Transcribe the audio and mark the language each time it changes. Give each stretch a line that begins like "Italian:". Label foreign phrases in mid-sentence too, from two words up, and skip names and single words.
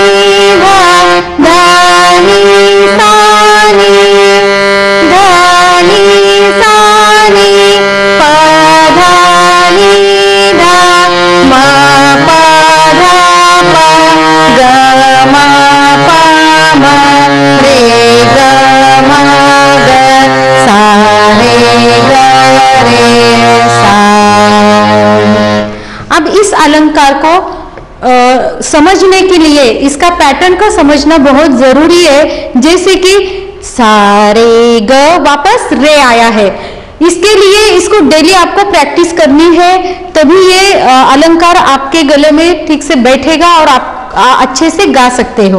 Hindi: ध ध नि सा नि ध नि सा नि प ध नि ध म प ध प ग म प म रे ग म ग सा रे ग रे सा। अब इस अलंकार को समझने के लिए इसका पैटर्न को समझना बहुत जरूरी है। जैसे कि सा रे ग वापस रे आया है, इसके लिए इसको डेली आपको प्रैक्टिस करनी है, तभी ये अलंकार आपके गले में ठीक से बैठेगा और आप अच्छे से गा सकते हो।